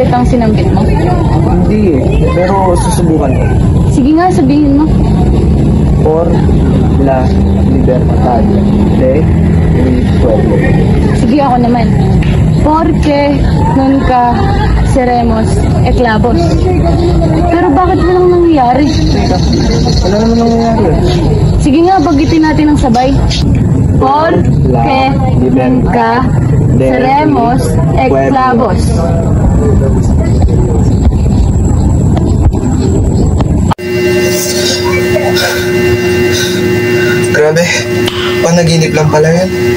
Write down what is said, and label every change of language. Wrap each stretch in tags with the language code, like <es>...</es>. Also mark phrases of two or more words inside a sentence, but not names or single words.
<tl>sinambit mo? Hindi eh, pero susubukan ko. Sige nga, sabihin mo.</tl> <es>Por la libertad de mi pueblo.</es> <tl>Sige, ako naman.</tl> <es>Porque nunca seremos esclavos.</es> <tl>Pero bakit walang nangyayari? Wala naman nangyayari eh. Sige nga, bagitin natin ang sabay.</tl> <es>Porque nunca seremos esclavos.</es> <tl>Grabe, panaginip lang pala yan.</tl>